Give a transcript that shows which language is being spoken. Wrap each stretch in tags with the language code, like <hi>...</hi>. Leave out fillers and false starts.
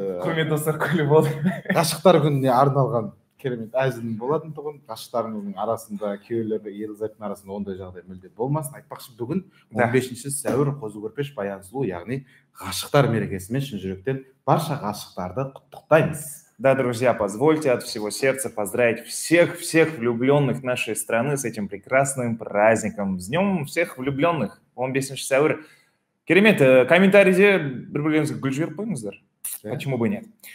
<kk>құрметті достар, күліп болды. Ғашықтар күніне арналған керемет әзілім болатын тұғын. Ғашықтарыңыздың арасында, күйеулерді ерлі-зайыптың арасында ондай жағдай мүлде болмасын. Айтпақшы, бүгін 15 сәуір Қозы-Көрпеш Баян Сұлу, яғни ғашықтар мерекесімен шын жүректен барша ғашықтарды құттықтаймыз.</kk> <ru>Да, друзья, позвольте от всего сердца поздравить всех влюбленных нашей страны с этим прекрасным праздником. С днем всех влюбленных.</ru> <kk>15 сәуір. Керемет, комментарийде бір-бірлеріңізге гүл жіберіп қойыңыздар.</kk> <ru>Почему бы нет?</ru>